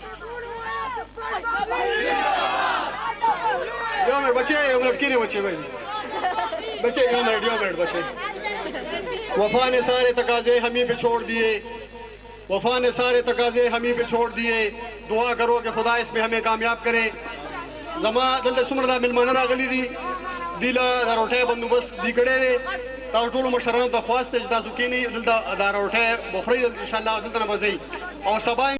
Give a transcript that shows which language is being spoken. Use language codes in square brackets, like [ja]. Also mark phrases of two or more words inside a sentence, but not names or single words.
[ur] وفا نے سارے تقاضے ہمیں پہ چھوڑ دیے، وفا نے سارے تقاضے ہمیں پہ چھوڑ دیے، دعا کرو کہ خدا اس میں ہمیں کامیاب کرے۔ [ps] زما دلته څومره دا مېلمانه راغلي دي دی له دا روټۍ بندوبست دی کړی دی، تاسو ټولو مشرانو ته خواست دی چې تاسو کښېنئ دلته دا روټۍ به خورئ انشاءالله دلته نه به ځئ او سبا